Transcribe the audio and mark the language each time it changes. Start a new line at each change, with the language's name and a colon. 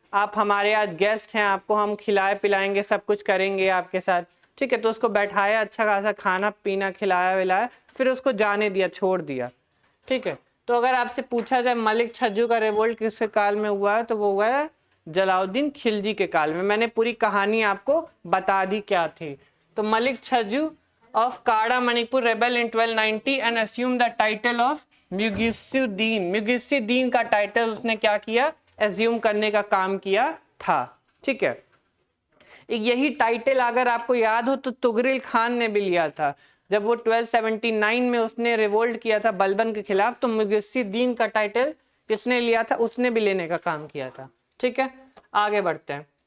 Hindi: आप हमारे आज गेस्ट हैं, आपको हम खिलाए पिलाएंगे, सब कुछ करेंगे आपके साथ, ठीक है। तो उसको बैठाया, अच्छा खासा खाना पीना खिलाया विलाया, फिर उसको जाने दिया, छोड़ दिया, ठीक है। तो अगर आपसे पूछा जाए मलिक छज्जू का रिवोल्ट किसके काल में हुआ है, तो वो हुआ है जलाउद्दीन खिलजी के काल में। मैंने पूरी कहानी आपको बता दी क्या थी।
English: तो Malik Chhajju of Kada Manipur rebel in 1290 and assumed the title of Mughisuddin.
Hindi: मुगिसुद्दीन का टाइटल उसने क्या किया, एज्यूम करने का काम किया था, ठीक है। यही टाइटल अगर आपको याद हो तो तुगरिल खान ने भी लिया था जब वो 1279 में उसने रिवोल्ट किया था बलबन के खिलाफ। तो मुगिसुद्दीन का टाइटल किसने लिया था, उसने भी लेने का काम किया था, ठीक है। आगे बढ़ते हैं।